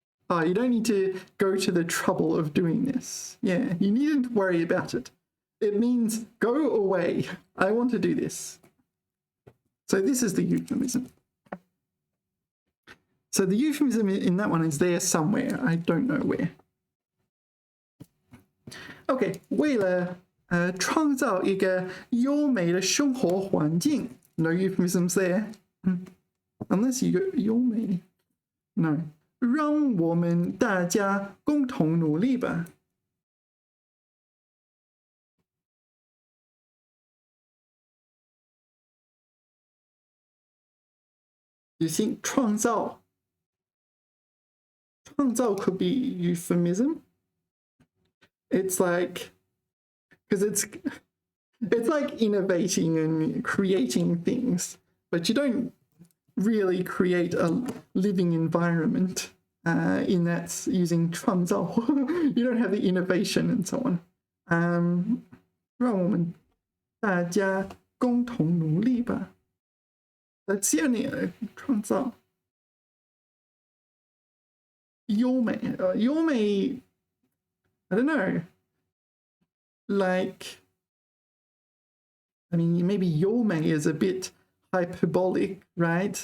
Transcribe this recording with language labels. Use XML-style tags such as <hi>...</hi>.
<en>Oh, you don't need to go to the trouble of doing this. Yeah, you needn't worry about it. It means go away. I want to do this. So this is the euphemism. So the euphemism in that one is there somewhere. I don't know where.</en> <zh>OK, 为了创造一个优美的生活环境</zh> <en>no euphemisms there. Unless you go 优美 no.</en> <zh>让我们大家共同努力吧。</zh> <en>You think 创造 could be euphemism. It's like, because it's like innovating and creating things, but you don't really create a living environment in that using 创造. You don't have the innovation and so on.</en> <zh>让我们大家共同努力吧。</zh> <en>That's the only 创造。优美，优美 I don't know. Like, I mean, maybe 优美 is a bit hyperbolic, right?</en>